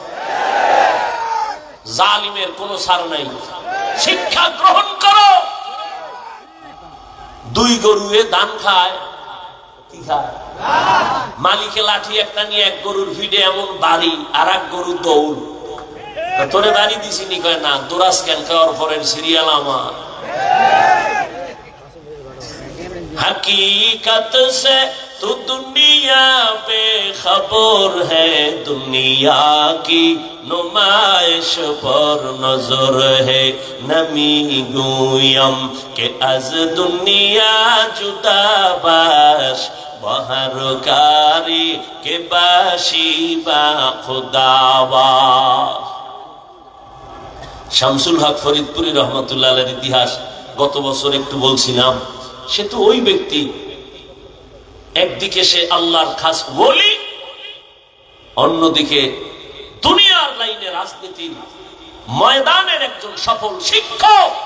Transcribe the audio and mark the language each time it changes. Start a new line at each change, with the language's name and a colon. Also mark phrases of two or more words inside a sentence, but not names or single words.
Bangla: জালিমের কোনো ছাড় নাই, শিক্ষা গ্রহণ করো। দুই গরুয়ে ধান খায়, কি খায়? মালিকে লাঠি একটা নিয়ে এক গরুর ভিড়ে এমন বাড়ি, আর এক গরু দৌড়। তোরে বাড়ি দিছি নি? কয় না। দোরাস কেন? খাওয়ার পরের সিরিয়াল আমার।
Hindi: हकीकत से तू दुनिया पे खबर है, दुनिया की नुमाइश पर नजर है।
Persian: نمی گویم که از دنیا جدا باش، به هر کاری که باشی با خدا باش.
Bangla: শামসুল হক ফরিদপুরি
Arabic: رحمة الله عليه
Bangla: ইতিহাস গত বছর একটু বলছিলাম। সে তো ওই ব্যক্তি, একদিকে সে আল্লাহর খাস ওলি, অন্যদিকে দুনিয়ার লাইনে রাজনীতির ময়দানের একজন সফল শিক্ষক।